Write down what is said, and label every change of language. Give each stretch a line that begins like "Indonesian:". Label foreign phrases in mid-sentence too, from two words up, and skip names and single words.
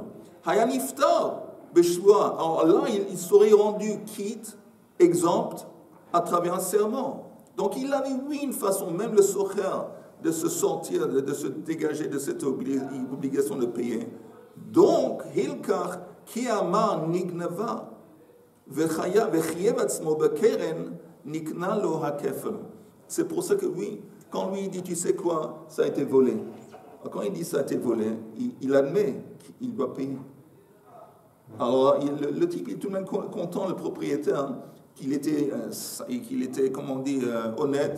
French: Hayaniftar. Alors là, il serait rendu quitte, exempt, à travers un serment. Donc il avait, oui, une façon, même le socher, de se sortir, de se dégager de cette obligation de payer. Donc,
Hebrew: הלכך, כי אמר נגנבה, וחייב עצמו בקרן, נקנה לו הכפל.
French: C'est pour ça que, oui, quand lui dit, tu sais quoi, ça a été volé. Alors, quand il dit ça a été volé, il admet qu'il doit payer. Alors, le type est tout de même content, le propriétaire, qu'il était, comment on dit, honnête.